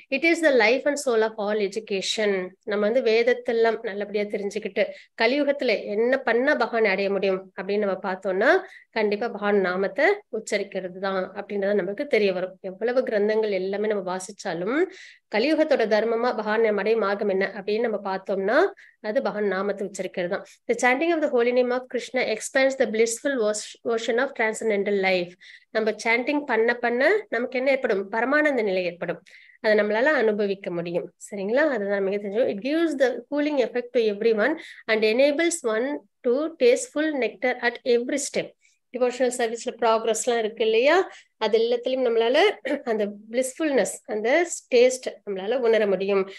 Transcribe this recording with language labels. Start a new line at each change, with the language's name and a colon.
English: It is the life and soul of all education.
Tamil: நம்ம வந்து வேதத்தெல்லாம் நல்லபடியா தெரிஞ்சுக்கிட்டு கலியுகத்துல என்ன பண்ணா பகவான் அடைய முடியும் அப்படின்னு நம்ம பார்த்தோம்னா கண்டிப்பா பகவான் நாமத்தை உச்சரிக்கிறது தான் அப்படின்றத நமக்கு தெரிய வரும். எவ்வளவு கிரந்தங்கள் எல்லாமே நம்ம வாசிச்சாலும் கலியுகத்தோட தர்மமா பகவான் அடைய மார்க்கம் என்ன அப்படின்னு நம்ம பார்த்தோம்னா அது பகவான் நாமத்தை உச்சரிக்கிறது தான்.
English: The chanting of the holy name of Krishna expands the blissful version of transcendental life.
Tamil: நம்ம சாண்டிங் பண்ண பண்ண நமக்கு என்ன ஏற்படும், பரமானந்த நிலை ஏற்படும். அதை நம்மளால அனுபவிக்க முடியும். சரிங்களா, அதுதான் மிக தெரிஞ்சோம்.
English: It gives the cooling effect to every one and enables one to taste full nectar at every step.
Tamil: Devotional சர்வீஸ்ல ப்ராக்ரஸ்லாம் இருக்கு இல்லையா, அது எல்லாத்துலயும் நம்மளால அந்த பிளிஸ்ஃபுல்னஸ் அந்த டேஸ்ட் நம்மளால உணர முடியும்.